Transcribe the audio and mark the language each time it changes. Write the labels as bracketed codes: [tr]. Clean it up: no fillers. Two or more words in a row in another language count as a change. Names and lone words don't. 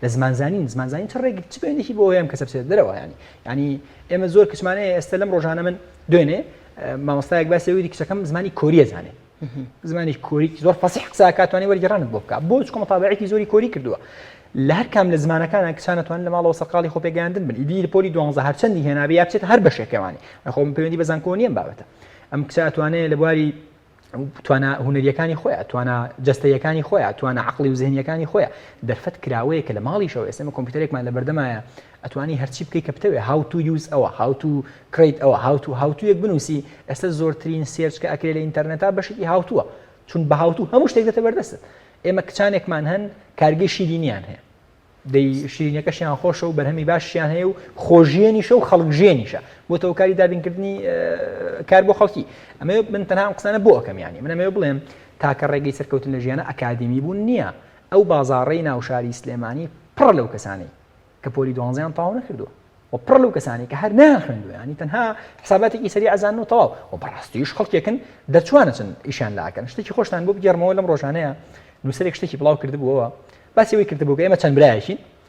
[ckb] زمانزانین چ ڕێگی چ پەیوەندێکی بۆ ئەوەیە کەسە بچێت دەرەوە ینی ئێمە زۆر کچمانەیە ئێستا لەم ڕۆژانە من دوێنێ مامۆستایەک باسێوی کچەکەم زمانی کۆریە زانێ زمانی کۆری زۆر فەسیح قسە کاتوانێ وەرگێڕانت بۆ بکە بۆ چکۆ مەتابعەتی زۆری کۆری کردووە لە هەر کام لە زمانەکانە کچانەتوان لە ماڵەوە سەرقاڵی خۆ پێگەیاندن بن ئیدی لە پۆلی 12 هەرچەندی هێنابێ یا بچێت هەر بەشێکەوانی خۆم پەیوەندی بە زانکۆ نییەم بابەتە ئەم کچاتوانێت لە بواری توانە هونەریەکانی خۆیان توانە جەستەیەکانی خۆیان توانە عقلی و ذهنیەکانی خۆیان دەرفەت کراوەیە کە لە ماڵیشەوە ئێستا کۆمپیوتەرێکمان لە بەردەمایە ئەتوانی هەرچی بکەی کە بتەوێت [en] how to use [ckb] ئەوە [en] how to create [ckb] ئەوە [en] how to [ckb] یەک بنووسی ئێستا زۆرترین سێرچ کە ئەکرێت لە ئینتەرنێتا بەشێکی [en] how to [ckb] چون بە [en] how to [ckb] هەموو شتێک دێتە بەردەستت ئێمە کچانێکمان هەن کارگەی شیرینیان هەیە دەی شیرینەکەشیان خۆشە و بەرهەمی باشیان هەیە و خۆژیێنیشە و خەڵکژێنیشە بۆ تەوکاری دابینکردنی کار بۆ خەڵکی ئەمە من تەنها قسانە بۆ ئەەکەم ینی من ئەمە بڵێم تاکە ڕێگەی سەرکەوتن لە ژیانە ئەکادمی بوون نییە ئەو بازاڕەی ناوشاری سلێمانی پڕ لەو کەسانی کە پۆلی 12 تاوا نەکردووە و پڕ لەو کەسانی کە هەر ناخوێندووە ینی تەنها حساباتێکی سەری ئەزانن و تەواو و بەڕاستیش خەڵکێکن دەتوانن ئیشان لاکەن شتێکی خۆشتان بۆ بگەڕمەوە لەم ڕۆژانەیە نووسەرێک شتێکی بڵاو کردبووەوە باسیەوەی کردبوو کە ئێمە چەند برایشین